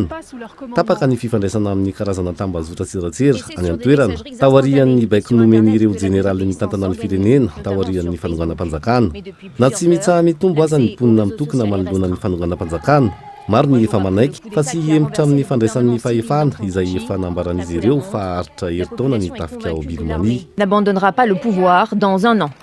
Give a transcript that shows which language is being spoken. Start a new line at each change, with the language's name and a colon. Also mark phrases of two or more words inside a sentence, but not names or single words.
Malagasy: Tapaka ny fifandraisana amin'ny karazana tambazotra tseratsera any an-toerana taorian'ny baiko nomen'ireo jeneraly mitantana ny firenena taorian'ny fanonganam-panjakana. Na tsy mitsaha mitombo aza ny mponina mitokona manoloana ny fanonganam-panjakana. Maro ny efa manaiky fa tsy hemitra amin'ny fandraisan'ny fahefana izay efa nambaran'izy ireo fa haritra herintaona ny tafika ao Birmanie.
French: N'abandonnera pas le pouvoir dans un an.